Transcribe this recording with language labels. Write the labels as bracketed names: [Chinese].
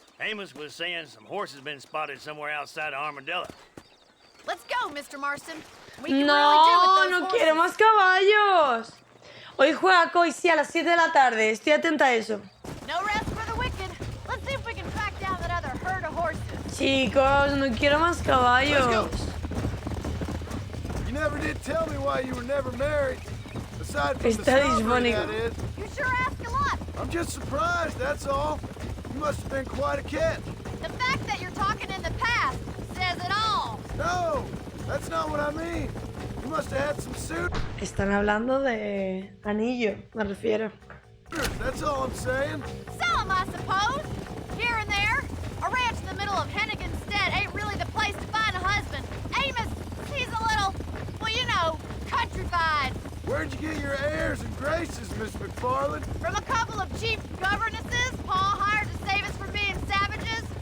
[English] Amos was saying some horses been spotted somewhere outside of Armadillo. Let's go, Mr. Marston. [Spanish] No, no quiero más caballos. Hoy juega Koi, sí, a las 7 de la tarde. Estoy atenta a eso. [English] No rest for the wicked. Let's see if we can track down that other herd of horses. Chicos, no quiero más caballos. You never did tell me why you were never married. Aside from the [Spanish] Está [English] strawberry, [Spanish] disfónico. [English] that is. You sure ask a lot. I'm just surprised, that's all. You must have been quite a catch. The fact that you're talking in the past says it all. No, that's not what I mean. You must have had some suit. [Spanish] Están hablando de anillo, me refiero. [English] That's all I'm saying. Some, I suppose. Here and there. A ranch in the middle of Hennigan's Stead ain't really the place to find a husband. Amos, he's a little, well, you know, countrified. Where'd you get your airs and graces, Miss McFarland? From a couple of cheap governesses Paul hired to save us from being savages.